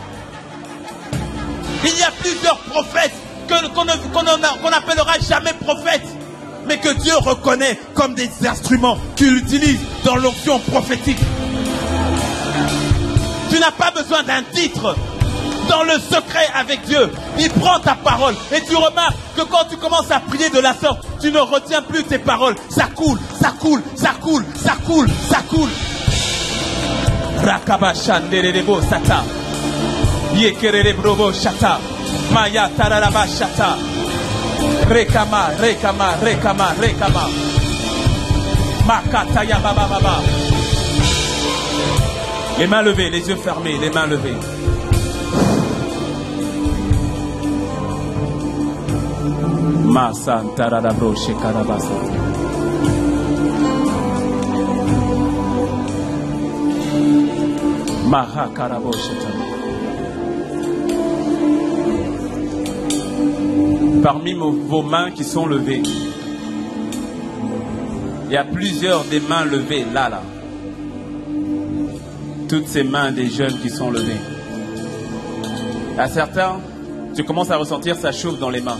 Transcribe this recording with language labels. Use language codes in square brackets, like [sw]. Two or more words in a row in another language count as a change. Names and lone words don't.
[fr] Il y a plusieurs prophètes qu'on n'appellera jamais prophètes, mais que Dieu reconnaît comme des instruments qu'il utilise dans l'onction prophétique. Tu n'as pas besoin d'un titre. Dans le secret avec Dieu, il prend ta parole et tu remarques que quand tu commences à prier de la sorte, tu ne retiens plus tes paroles. Ça coule, ça coule, ça coule, ça coule, ça coule. Rakabashanderebo sata. Yekererebrobo shata. Maya tararaba shata. Rekama, rekama, rekama, rekama. Makataya baba baba. Les mains levées, les yeux fermés, les mains levées. Masan taradabro shekarabasa. Maha karabo shetan. Parmi vos mains qui sont levées, il y a plusieurs des mains levées là. Toutes ces mains des jeunes qui sont levées. À certains, tu commences à ressentir ça chauffe dans les mains.